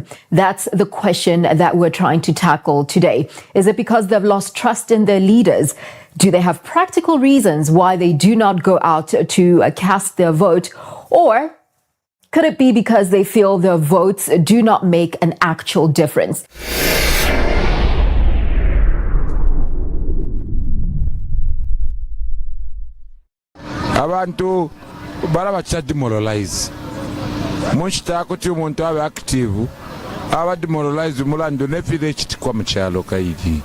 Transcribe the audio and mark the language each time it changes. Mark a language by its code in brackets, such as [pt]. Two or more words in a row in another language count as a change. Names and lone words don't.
[en] That's the question that we're trying to tackle today. Is it because they've lost trust in their leaders? Do they have practical reasons why they do not go out to cast their vote? Or could it be because they feel their votes do not make an actual difference? [bem] Abantu barabachita demoralize. Munchita kuti umuntu abe active, aba demoralize mulando nefile chitikwa mchalo kaidi.